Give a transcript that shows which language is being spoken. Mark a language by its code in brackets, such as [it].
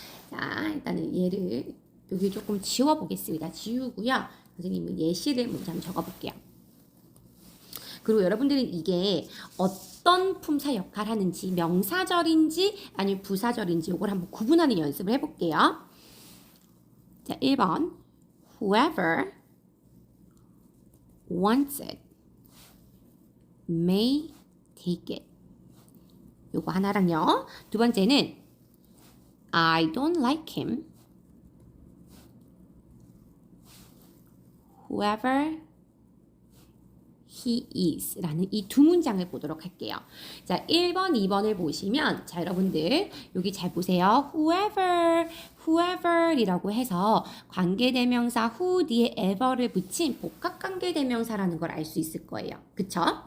[ko] 자, 일단은 얘를 여기 조금 지워보겠습니다. 지우고요. 선생님은 예시를 먼저 한번 적어볼게요. 그리고 여러분들은 이게 어떤 품사 역할을 하는지 명사절인지 아니면 부사절인지 이걸 한번 구분하는 연습을 해볼게요. [en] 자, 1번 Whoever wants it may take it. [ko] 요거 하나랑요. 두 번째는 [en] I don't like him. Whoever he is [ko] 라는 이 두 문장을 보도록 할게요. 자, 1번, 2번을 보시면 자, 여러분들 여기 잘 보세요. whoever 이라고 해서 관계대명사 who 뒤에 ever를 붙인 복합관계대명사라는 걸 알 수 있을 거예요. 그쵸?